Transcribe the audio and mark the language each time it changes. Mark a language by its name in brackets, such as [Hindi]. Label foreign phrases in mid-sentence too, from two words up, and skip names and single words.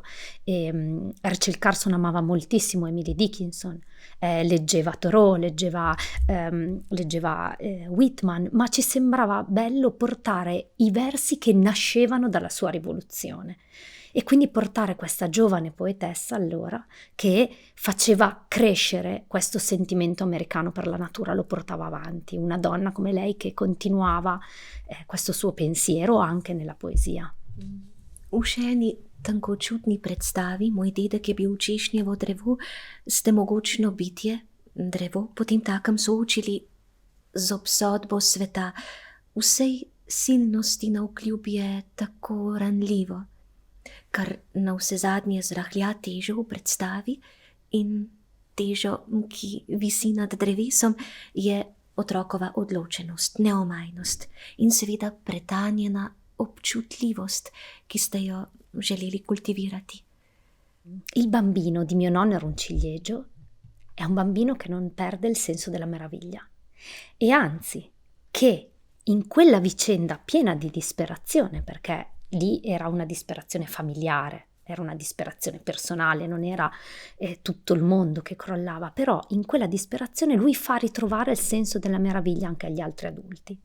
[Italian] Rachel Carson amava moltissimo Emily Dickinson, leggeva Thoreau, leggeva Whitman, ma ci sembrava bello portare i versi che nascevano dalla sua rivoluzione. E quindi portare questa giovane poetessa allora che faceva crescere questo sentimento americano per la natura, lo portava avanti, una donna come lei che continuava questo suo pensiero anche nella poesia. [Slovenian] V še eni tankočutni predstavi Moj dedek je bil češnjevo drevo, ste mogočno bitje, drevo, potem takem soočili z obsodbo sveta. Vsej silnosti navkljub je tako ranljivo, kar navsezadnje zrahlja težo v predstavi in težo, ki visi nad drevesom, je otrokova odločenost, neomajnost in seveda pretanjena občutljivost, ki ste jo želeli kultivirati. [Italian] Il bambino di mio nonno era un ciliegio, è un bambino che non perde il senso della meraviglia e anzi che in quella vicenda piena di disperazione, perché lì era una disperazione familiare, era una disperazione personale, non era tutto il mondo che crollava, però in quella disperazione lui fa ritrovare il senso della meraviglia anche agli altri adulti.